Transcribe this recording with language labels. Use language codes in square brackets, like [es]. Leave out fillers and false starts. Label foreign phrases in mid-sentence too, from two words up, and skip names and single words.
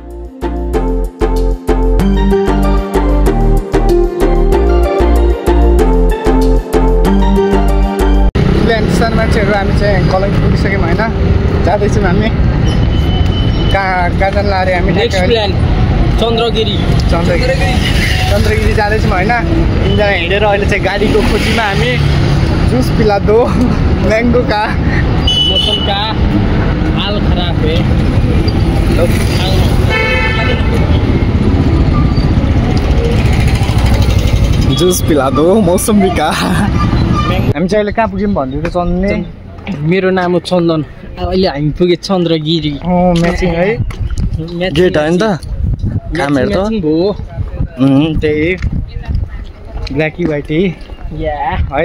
[ne] सानो मान्छेहरू हामी चाहिँ कलङ्की पुगिसक्यौँ होइन। जाँदैछौँ हामी कहाँ जानु अरे हामी? चन्द्रगिरी जाँदैछौँ होइन। तिनजना हिँडेर अहिले चाहिँ गाडीको खोजीमा हामी। [hi] जुस पिला दो मैंगो का, मौसम का हाल खराब है। जुस पिला दो मौसमी का। [ne] हामी चाहिँ अहिले कहाँ पुग्यौँ भन्दै थियो चन्दनले? मेरो नाम हो चन्दन। अहिले हामी पुगे चन्द्रगिरी। म्याचिङ है। गेट होइन त कामहरू त भयो। त्यही ब्ल्याकी वाइटी है।